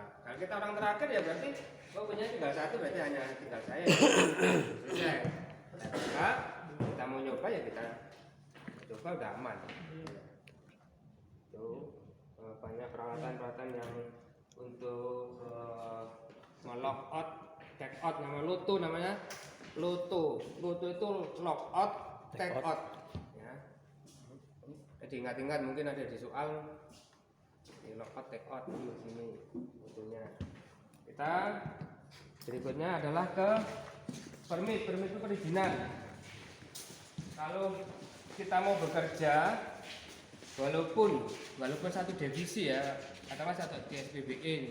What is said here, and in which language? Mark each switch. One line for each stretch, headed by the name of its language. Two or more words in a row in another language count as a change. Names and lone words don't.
Indonesian: Kalau kita orang terakhir ya berarti punya tinggal 1, berarti hanya tinggal saya. Selesai. Nah, kita mau nyoba ya kita coba udah aman. Tuh banyak peralatan-peralatan yang untuk nge-
English: lock out, take out,
Indonesian: nama Loto namanya.
English: Loto itu lock out, take out.
Indonesian: Ya. Jadi ingat-ingat mungkin ada di soal di
English: lock out, take out
Indonesian: di sini Lotonya. Kita berikutnya adalah ke permit itu perizinan. Kalau kita mau bekerja walaupun satu divisi ya, katakanlah satu di SPBE ini.